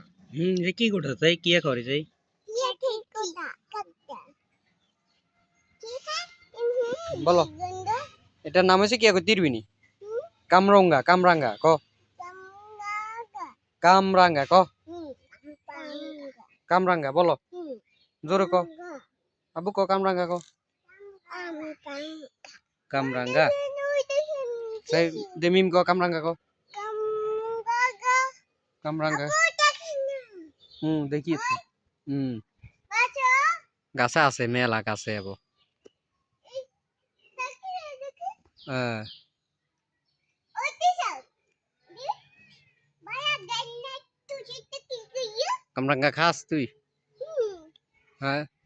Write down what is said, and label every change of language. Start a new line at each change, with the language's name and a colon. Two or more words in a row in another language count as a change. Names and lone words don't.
Bangla: যে কি করতেছে কি করে যাই বলো এটার নাম হচ্ছে কি তিরবিনি কামরঙ্গা কামরাঙ্গা ক কামরাঙ্গা ক কামরাঙ্গা বলো জোরে ক আবু ক কামরাঙ্গা ক কামরাঙ্গা সেই দেমিম ক কামরাঙ্গা ক কামরাঙ্গা দেখি তো গাছে আছে মেলা গাছে আবো কামরাঙ্গা খাস তুই হ্যাঁ